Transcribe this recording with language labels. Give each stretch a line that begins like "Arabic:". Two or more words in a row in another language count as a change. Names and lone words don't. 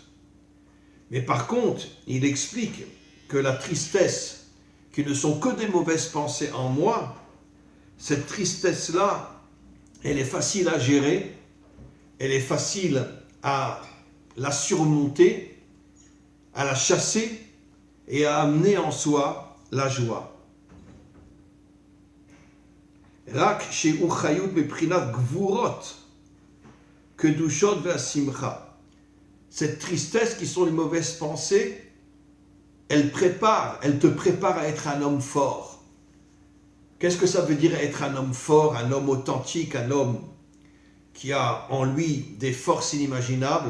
French: Mais par contre, il explique que la tristesse, qui ne sont que des mauvaises pensées en moi, cette tristesse-là, elle est facile à gérer, elle est facile à la surmonter, à la chasser et à amener en soi la joie.
Hebrew: רק שהוא חיות מבחינת גבורות, קדושות והשמחה.
French: Cette tristesse qui sont les mauvaises pensées, elle te prépare à être un homme fort. Qu'est-ce que ça veut dire être un homme fort, un homme authentique, un homme qui a en lui des forces inimaginables?